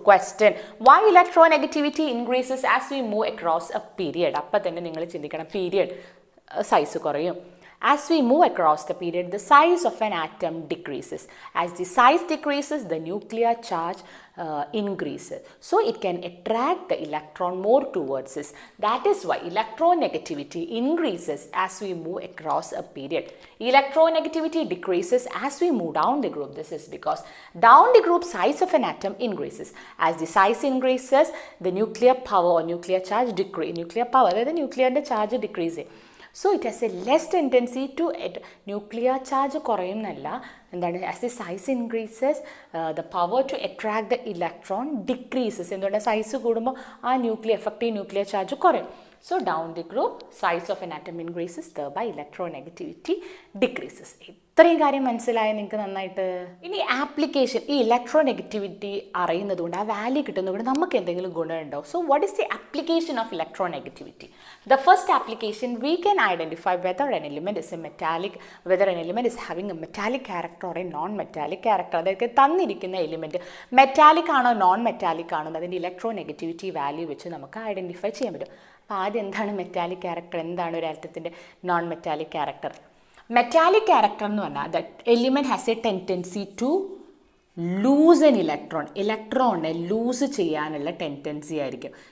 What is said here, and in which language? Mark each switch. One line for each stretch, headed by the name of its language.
English: Question: why electronegativity increases as we move across a period?
Malayalam: അപ്പം തന്നെ നിങ്ങൾ ചിന്തിക്കണം, പീരിയഡ് സൈസ് കുറയും.
English: As we move across the period, the size of an atom decreases. As the size decreases, the nuclear charge increases. So it can attract the electron more towards us. That is why electronegativity increases as we move across a period. Electronegativity decreases as we move down the group. This is because down the group size of an atom increases. As the size increases, the nuclear power or nuclear charge decreases. Nuclear power, that is nuclear charge decreases. So it has a less tendency to nuclear charge കുറയുന്നല്ല.
Malayalam: എന്താണ്?
English: As the size increases the power to attract the electron decreases. എന്തുകൊണ്ട്?
Malayalam: Size കൂടുമ്പോൾ ആ effective nuclear charge കുറയും.
English: So down the group size of an atom increases, thereby electronegativity decreases.
Malayalam: ഇത്രയും കാര്യം മനസ്സിലായ നിങ്ങൾക്ക് നന്നായിട്ട്. ഇനി ആപ്ലിക്കേഷൻ, ഈ ഇലക്ട്രോനെഗറ്റിവിറ്റി അറിയുന്നതുകൊണ്ട് ആ വാല്യൂ കിട്ടുന്നതുകൊണ്ട് നമുക്ക് എന്തെങ്കിലും ഗുണമുണ്ടോ?
English: So what is the application of electronegativity? The first application, we can identify whether an element is a metallic, whether an element is having a metallic character or a non-metallic character.
Malayalam: അതായത് തന്നിരിക്കുന്ന element metallic ആണോ non metallic ആണോ അതിൻ്റെ electronegativity value വെച്ച് നമുക്ക് identify ചെയ്യാൻ പറ്റും. അപ്പോൾ ആദ്യം എന്താണ് മെറ്റാലിക് ക്യാരക്ടർ, എന്താണ് ഒരു ആറ്റത്തിൻ്റെ non metallic character? Metallic character എന്ന് പറഞ്ഞാൽ
English: that element has a tendency to lose an
Malayalam: ഇലക്ട്രോണിനെ ലൂസ് ചെയ്യാനുള്ള ടെൻഡൻസി ആയിരിക്കും.